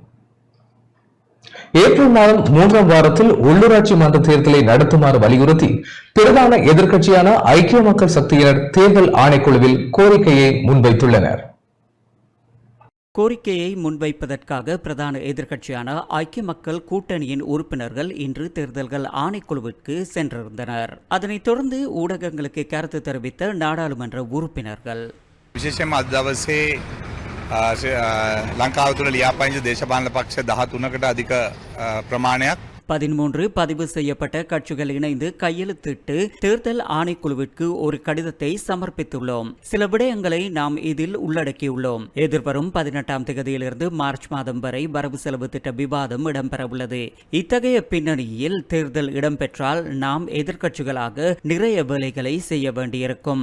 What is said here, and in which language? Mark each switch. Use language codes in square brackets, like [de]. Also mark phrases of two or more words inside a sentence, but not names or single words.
[ta] ஏப்ரல் மாதம் 3ஆம் வாரத்தில் உள்ளூராட்சி மன்ற தேர்தலை நடத்துமாறு வலியுறுத்தி பிரதான எதிர்க்கட்சியான ஐக்கிய மக்கள் சக்தியினர் தேர்தல் ஆணைக்குழுவில் கோரிக்கையை முன்வைத்துள்ளனர். கோரிக்கையை முன்வைப்பதற்காக பிரதான எதிர்க்கட்சியான ஐக்கிய மக்கள் கூட்டணியின் உறுப்பினர்கள் இன்று தேர்தல்கள் ஆணைக்குழுவிற்கு சென்றிருந்தனர். அதனைத் தொடர்ந்து ஊடகங்களுக்கு கருத்து தெரிவித்த நாடாளுமன்ற உறுப்பினர்கள் [si] විශේෂයෙන්ම අද දවසේ ලංකාව තුළ ලියාපදිංචි දේශපාලන පක්ෂ 13කට අධික ප්‍රමාණයක් [ta] 13 பதிவு செய்யப்பட்ட கட்சிகள் இணைந்து கையெழுத்திட்டு தேர்தல் ஆணைக்குழுவிற்கு ஒரு கடிதத்தை சமர்ப்பித்துள்ளோம். சில விடயங்களை நாம் இதில் உள்ளடக்கியுள்ளோம். எதிர்வரும் 18ஆம் தேதியிலிருந்து மார்ச் மாதம் வரை வரவு செலவு திட்ட விவாதம் இடம்பெறவுள்ளது. இத்தகைய பின்னணியில் தேர்தல் இடம்பெற்றால் நாம் எதிர்க்கட்சிகளாக நிறைய வேலைகளை செய்ய வேண்டியிருக்கும்.